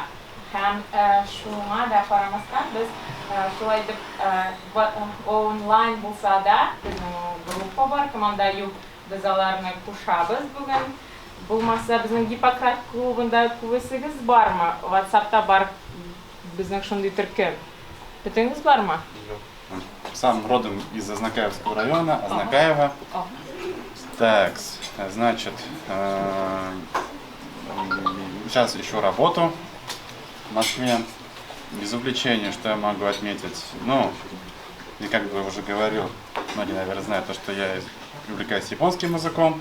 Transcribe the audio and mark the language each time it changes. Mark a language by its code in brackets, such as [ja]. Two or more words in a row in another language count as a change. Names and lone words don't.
[tt] Һәм шуңа да карамастан без шулай дип онлайн булса да группа бар, команда юк, без аларны кушабыз бүген. Булмаса безнең Гиппократ клубында күбесегез бармы? WhatsApp'та бар безнең шундый төркем. Бөтенегез бармы? [ru] Сам родом из Азнакаевского района, Азнакаева. Так, значит, сейчас ищу работу в Москве. Из увлечений, что я могу отметить, и как бы уже говорил, многие, наверное, знают, то, что я увлекаюсь японским языком.